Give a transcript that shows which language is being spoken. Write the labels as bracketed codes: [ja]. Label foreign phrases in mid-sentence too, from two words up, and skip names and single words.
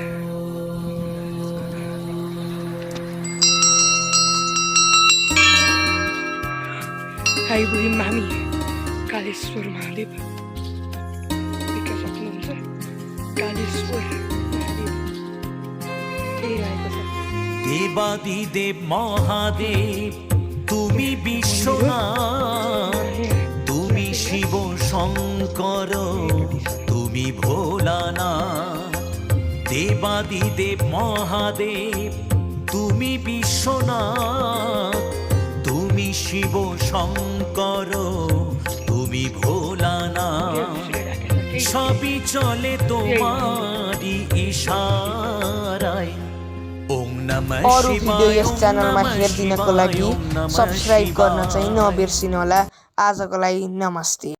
[ne] आइपुग्यौँ हामी कालेश्वर महादेव। देख्न सक्नुहुन्छ कालेश्वर महादेव रहेको छ। [bn] देवादिदेव महादेव তুমি বিশ্বনাথ, তুমি শিব শঙ্কর, তুমি ভোলানাথ। দেবাদিদেব মহাদেব তুমি বিশ্বনাথ, তুমি শিব শঙ্কর, তুমি ভোলানাথ। সবই চলে তোমারি ইশারায়। [ne] अरू भिडियो यस च्यानलमा हेरिदिनको लागि सब्सक्राइब गर्न चाहिँ नबिर्सिनुहोला। आजको लागि नमस्ते।